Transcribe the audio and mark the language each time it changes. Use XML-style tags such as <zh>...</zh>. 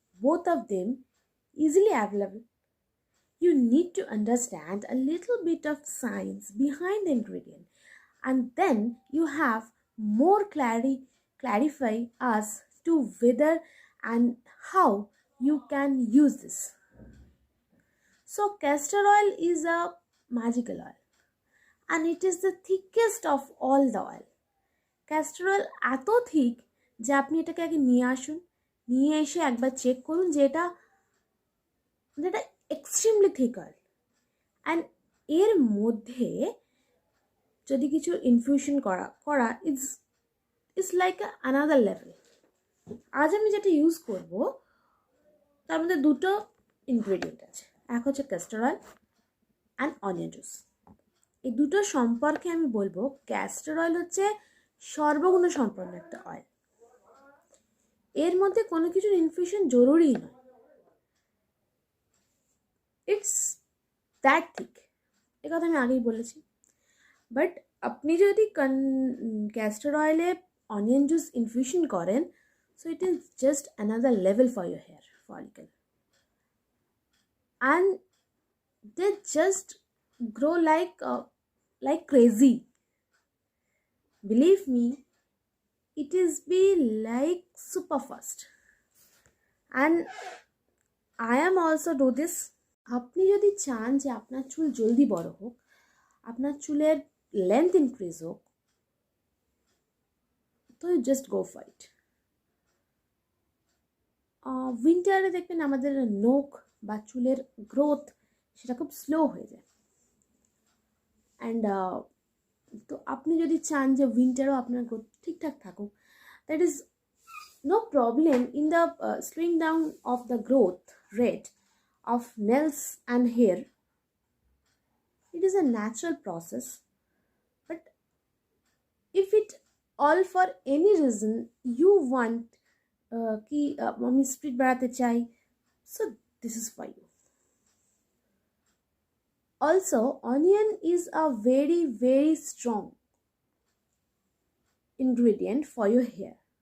<en>Both of them easily available. You need to understand a little bit of science behind the ingredient, and then you have more clarify us to whether and how you can use this. So castor oil is a magical oil and it is the thickest of all the oil.</en> <bn>Castor oil এত thick যে আপনি এটাকে আগে নিয়ে আসুন, নিয়ে এসে একবার চেক করুন যে এটা এক্সট্রিমলি থিক অয়েল। অ্যান্ড এর মধ্যে যদি কিছু ইনফিউশন করা</bn> <en>It's like another level.</en> <bn>আজ আমি যেটা ইউজ করব তার মধ্যে দুটো ইনগ্রেডিয়েন্ট আছে, এক হচ্ছে castor oil and onion juice. এই দুটো সম্পর্কে আমি বলবো ক্যাস্টর অয়েল হচ্ছে সর্বগুণ সম্পন্ন একটা অয়েল। এর মধ্যে কোনো কিছুর ইনফিউশন জরুরি নয়,</bn> <en>it's that thick,</en> <bn>এ কথা আমি আগেই বলেছি।</bn> <en>but</en> <bn>আপনি যদি ক্যাস্টর অয়েলে অনিয়ন জুস ইনফিউশন করেন,</bn> <en>So it is just another level for your hair follicle, and they just grow like crazy. Believe me, it is be like super fast, and I am also do this.</en> <bn>আপনি যদি চান যে আপনার চুল জলদি বড় হোক, আপনার চুলের লেন্থ ইনক্রিজ হোক, তো</bn> <en>You just go for it.</en> <bn>উইন্টারে দেখবেন আমাদের নোখ বা চুলের গ্রোথ সেটা খুব স্লো হয়ে যায়।</bn> <en>and</en> <bn>তো আপনি যদি চান যে উইন্টারও আপনার গ্রোথ ঠিকঠাক থাকুক,</bn> <en>That is no problem in the slowing down of the growth rate of nails and hair. It is a natural process, but if it all for any reason you want</en> <bn>ki আমি speed বাড়াতে চাই,</bn> <en>so this is for you. Also, onion is a very strong ingredient for your hair.</en>